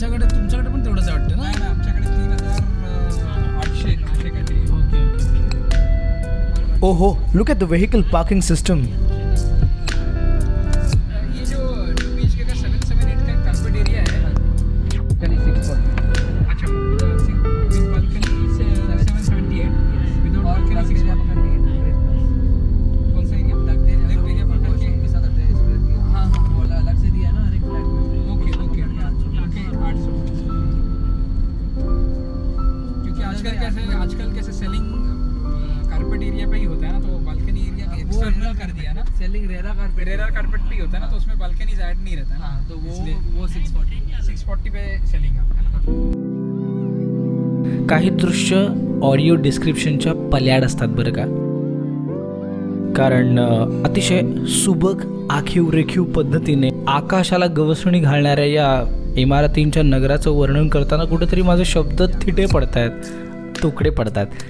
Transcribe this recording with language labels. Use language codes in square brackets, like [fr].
[mr] तुमच्याकडे पण तेवढंच वाटतं ना? आमच्याकडे 3,800 काहीतरी. [en] ओहो, look at the vehicle parking system. [hi] ये जो 2 BHK का 778 का कार्पेट एरिया है. अच्छा, विद बालकनी 778, विदाउट बालकनी 648. कौन सा एरिया? लेफ्ट एरिया पर करके हाँ बोला अलग से दिया ना हर एक फ्लैट में. [en] Okay 800. [hi] क्योंकि आजकल कैसे सेलिंग कारपेट एरिया पे ही होता है ना, तो बालकनी एरिया एक्सटर्नल कर दिया ना. सेलिंग रेरा कारपेट पे ही होता है ना, तो उसमें बालकनीज ऐड नहीं रहता ना. तो वो 640 पे सेलिंग आपका. [mr] काही दृश्य ऑडिओ डिस्क्रिप्शनच्या पल्याड असतात बरं का, कारण अतिशय सुबक आखीव रेखीव पद्धतीने आकाशाला गवसणी घालणाऱ्या या इमारतींच्या नगराचं वर्णन करताना कुठेतरी माझे शब्द थिटे पडत आहेत, तुकडे पडतात.